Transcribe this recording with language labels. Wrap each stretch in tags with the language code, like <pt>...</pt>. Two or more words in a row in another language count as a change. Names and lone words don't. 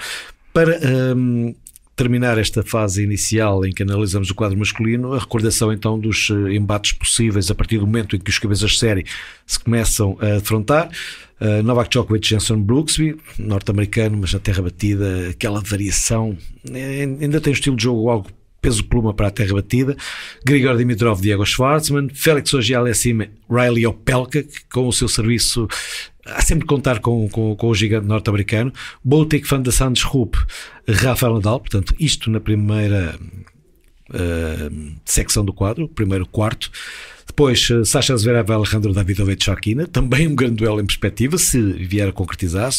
<pt>Para terminar esta fase inicial em que analisamos o quadro masculino, a recordação então dos embates possíveis a partir do momento em que os cabeças de série se começam a defrontar. Novak Djokovic, Jenson Brooksby, norte-americano, mas na terra batida, aquela variação, ainda tem um estilo de jogo algo peso-pluma para a terra batida. Grigor Dimitrov, Diego Schwartzman, Félix Auger-Aliassime, Riley Opelka, que com o seu serviço há sempre de contar com o gigante norte-americano. Botic, Van de Santos, Rupp, Rafael Nadal. Portanto, isto na primeira secção do quadro, o primeiro quarto. Depois, Sasha Zverev, Alejandro Davidovich Fokina, também um grande duelo em perspectiva, se vier a concretizar-se.</pt>